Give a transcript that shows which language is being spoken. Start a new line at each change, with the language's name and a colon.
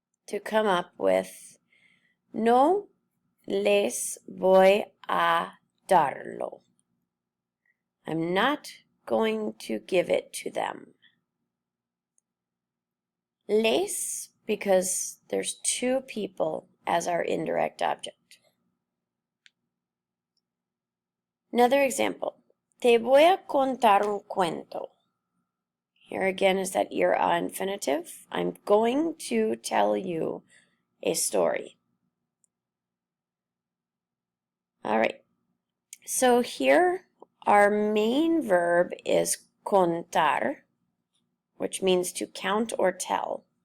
English: to come up with
Spanish: no les voy a darlo.
English: I'm not going to give it to them. Les, because there's two people as our indirect object. Another example.
Spanish: Te voy a contar un cuento.
English: Here again is that ir a infinitive. I'm going to tell you a story. All right. So here our main verb is contar, which means to count or tell.